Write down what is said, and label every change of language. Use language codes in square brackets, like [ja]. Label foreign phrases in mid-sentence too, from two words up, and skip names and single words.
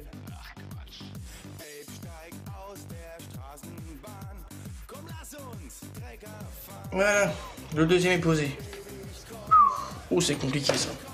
[de] Ach Quatsch. Babe, steig aus der Straßenbahn, komm lass uns Trecker fahren. [fr] Voilà, le deuxième est posé. Oh c'est compliqué ça.